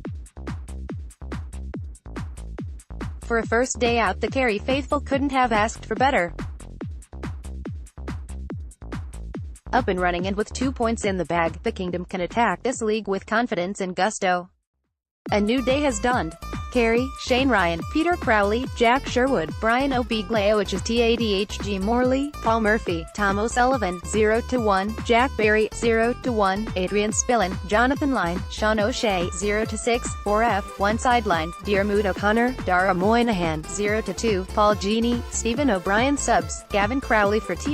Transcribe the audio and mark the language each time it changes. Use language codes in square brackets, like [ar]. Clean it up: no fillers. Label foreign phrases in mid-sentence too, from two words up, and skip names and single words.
[en] For a first day out, the Kerry faithful couldn't have asked for better. Up and running and with 2 points in the bag, the Kingdom can attack this league with confidence and gusto. A new day has dawned. Kerry, Shane Ryan, Peter Crowley, Jack Sherwood, Brian O. Beaglaoich, Tadhg Morley, Paul Murphy, Tom O'Sullivan, 0-1, Jack Berry, 0-1, Adrian Spillane, Jonathan Line, Sean O'Shea, 0-6, 4F, 1 sideline, Diarmuid O'Connor, Dara Moynihan, 0-2, Paul Genie, Stephen O'Brien subs, Gavin Crowley for T.